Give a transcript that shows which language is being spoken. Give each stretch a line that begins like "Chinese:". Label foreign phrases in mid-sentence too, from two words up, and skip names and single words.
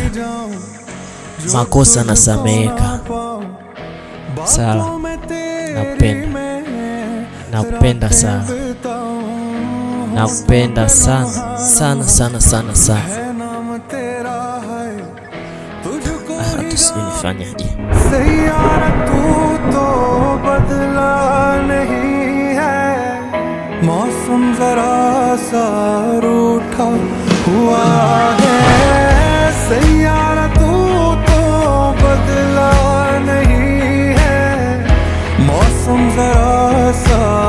Swahili: Makosa nasameheka. Sawa, nakupenda. Nakupenda sana. Nakupenda sana sana sana sana sana. Hata sijui nifanyaje.
Hindi: मौसम जरा सा रूठा हुआ है, सैयारा तू तो बदला नहीं है, मौसम जरा सा